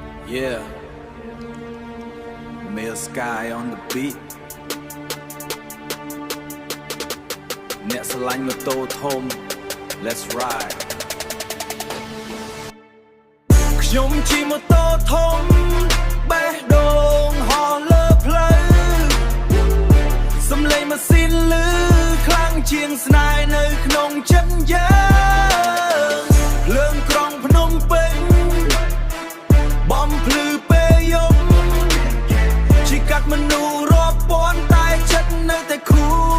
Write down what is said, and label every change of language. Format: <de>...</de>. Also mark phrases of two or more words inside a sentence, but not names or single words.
<en>Yeah, Male Sky on the beat.</en> <km>អ្នកស្រឡាញ់ម៉ូតូធំ</km> <en>Let's ride</en> <km>ខ្ញុំជិះម៉ូតូធំបេះដូ ងហោះលើផ្លូវសំឡេងម៉ាស៊ីនឮខ្លាំងជាងស្នេហ៍នៅក្នុងចិត្តយើងភ្លើងក្រុងភ្នំពេញបំភ្លឺពេលយប់ជីកាត់មនុស្សរាប់ពាន់តែចិត្តនៅតែខួ</km>